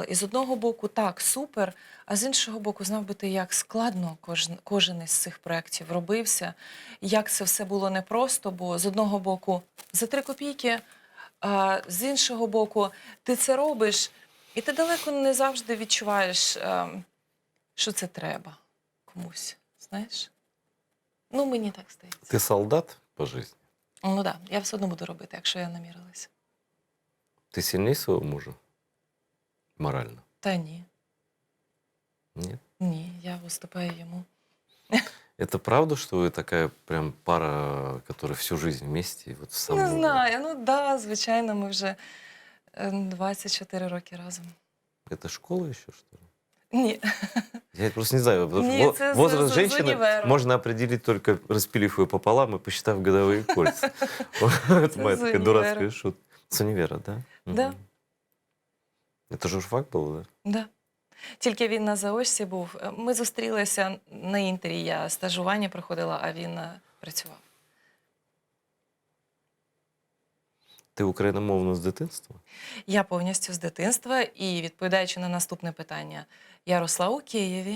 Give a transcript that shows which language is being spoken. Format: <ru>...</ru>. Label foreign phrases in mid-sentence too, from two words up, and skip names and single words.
<uk>І з одного боку, так, супер, а з іншого боку, знав би ти, як складно кожен із цих проєктів робився, як це все було непросто, бо з одного боку за 3 копійки, а з іншого боку ти це робиш, і ти далеко не завжди відчуваєш, що це треба комусь, знаєш? Ну, мені так здається.</uk> <ru>Ты солдат по жизни?</ru> <uk>Ну так, я все одно буду робити, якщо я намірилася.</uk> <ru>Ты сильнее своего мужа? Морально?</ru> <uk>Та ні.</uk> <ru>Нет?</ru> <uk>Ні, я виступаю йому.</uk> <ru>Это правда, что вы такая прям пара, которая всю жизнь вместе? И вот с</ru> <uk>Не</uk> <ru>самого...</ru> <uk>знаю, ну да, звичайно, ми вже 24 роки разом.</uk> <ru>Это школа еще, что ли?</ru> <uk>Ні,</uk> <ru>Я просто не знаю, потому</ru> <uk>ні,</uk> <ru>что</ru> <uk>це</uk> <ru>возраст</ru> <uk>з</uk> <ru>женщины</ru> <uk>універу.</uk> <ru>можно определить только распилив ее пополам и посчитав годовые кольца. Это</ru> <uk>Це</uk> <ru>моя</ru> <uk>з</uk> <ru>такая</ru> <uk>універу.</uk> <ru>дурацкая шутка. С универа, да? Да, Мгм. Это журфак был, да? да.</ru> <uk>Тільки він на заочці був. Ми зустрілися на інтері, я стажування проходила, а він працював. Ти україномовна з дитинства? Я повністю з дитинства і, відповідаючи на наступне питання, я росла у Києві.</uk>